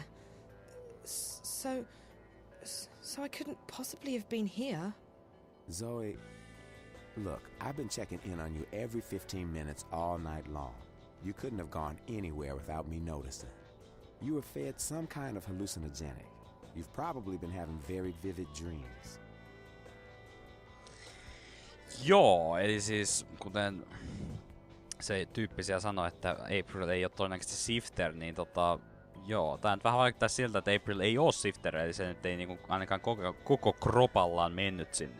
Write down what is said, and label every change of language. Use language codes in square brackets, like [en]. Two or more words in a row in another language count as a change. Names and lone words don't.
[en] So I couldn't possibly have been here. Zoe, look, I've been checking in on you every 15 minutes all night long. You couldn't have gone anywhere without me noticing. You were fed some kind of hallucinogenic. You've probably been having very vivid dreams. [fi] Joo, eli siis kuten se tyyppi siellä sanoi, että April ei ole todennäköisesti Sifter, niin joo, tää nyt vähän vaikuttaa siltä, että April ei oo Sifter, eli se nyt ei niinku ainakaan koko kropallaan mennyt sinne.